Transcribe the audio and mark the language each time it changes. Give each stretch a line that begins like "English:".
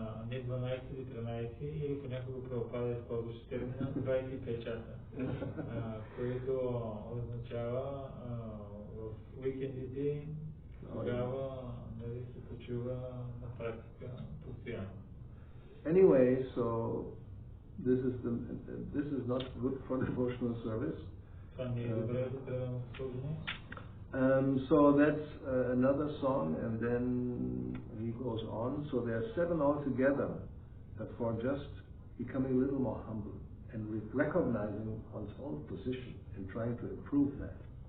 Bulgarian: Не 12 или 13, или понякога Прабхупада използваше термина 25 часа, което означава в уикендите тогава се почува на практика постоянно.
English: Anyway, so this is not good for devotional service.
Bulgarian: Това не е добре за преданото служение.
English: So that's another song, and then he goes on. So there are 7 altogether for just becoming a little more humble and recognizing one's own position and trying to improve that.